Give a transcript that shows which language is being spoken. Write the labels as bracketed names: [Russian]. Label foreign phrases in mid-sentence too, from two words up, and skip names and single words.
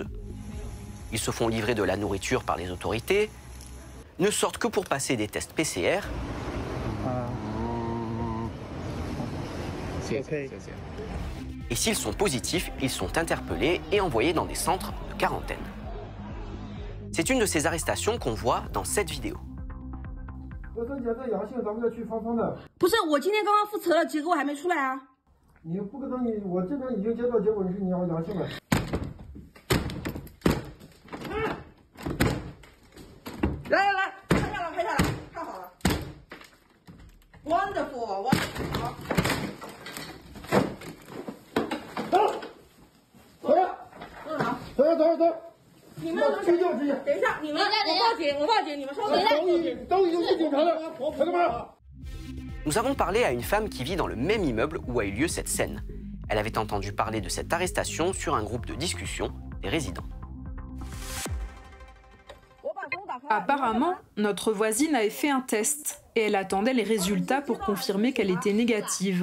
[French] Ils se font livrer de la nourriture par les autorités, ne sortent que pour passer des tests PCR. Et s'ils sont positifs, ils sont interpellés et envoyés dans des centres de quarantaine. C'est une de ces arrestations qu'on voit dans cette vidéo. [Chinese] 不是，我今天刚刚复测了，结果还没出来啊。你不可能，我这边已经接到结果是你阳性了。来，拍下来，看好了。Wonderful. 走。你们等一下，你们我报警，你们稍等。都已经是警察了，朋友们。 [French] Nous avons parlé à une femme qui vit dans le même immeuble où a eu lieu cette scène. Elle avait entendu parler de cette arrestation sur un groupe de discussion des résidents. Apparemment, notre voisine avait fait un test et elle attendait les résultats pour confirmer qu'elle était négative.